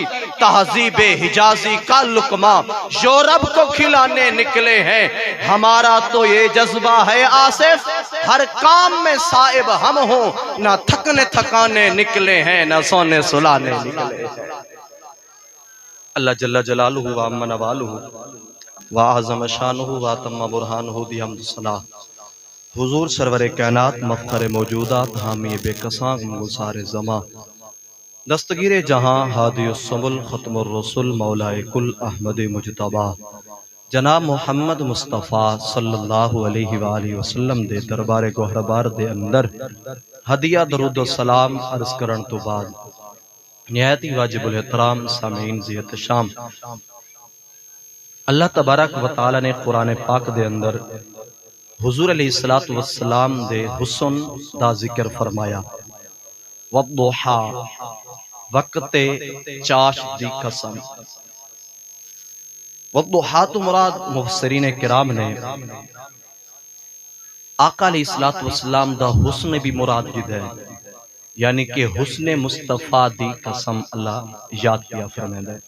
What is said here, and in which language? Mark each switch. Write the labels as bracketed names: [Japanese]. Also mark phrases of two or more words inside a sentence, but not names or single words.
[Urdu] تہذیب حجازی کا لقمہ یورپ کو کھلانے نکلے ہیں. ہمارا تو یہ جذبہ ہے آصف، ہر کام میں صاحب ہم ہو، نہ تھکنے تھکانے نکلے ہیں، نہ سونے سلانے نکلے ہیں. [Arabic] الله جل جلاله وعم نواله وأعظم شأنه وتم برهانه بحمد صلاة. [Urdu] حضور سرور کائنات مفخر موجودات حامی بیکساں گسار زماں دستگیر جہاں [Arabic] هادي السبل ختم الرسل [Urdu] मौलाए [Punjabi] کل احمد مجتبیٰ جناب محمد مصطفیٰ [Arabic] صلى الله عليه وسلم [Punjabi] دے دربار گہربار دے اندر ہدیہ درود سلام عرض کرن تو بعد نہایت ہی واجب الاحترام سامعین ذی احتشام اللہ [Arabic] تبارك وتعالى [Punjabi] نے قرآن پاک دے اندر حضور [Arabic] عليه الصلاة والسلام [Punjabi] دے حسن دا ذکر فرمایا. والضحیٰ وقتے چاش دی قسم. والضحیٰ تو مراد مفسرین کرام نے آقا [Arabic] عليه الصلاة والسلام [Punjabi] دا حسن بھی مراد جد ہے، یعنی کہ حسن مصطفیٰ دی قسم اللہ یاد کیا فرماندا ہے.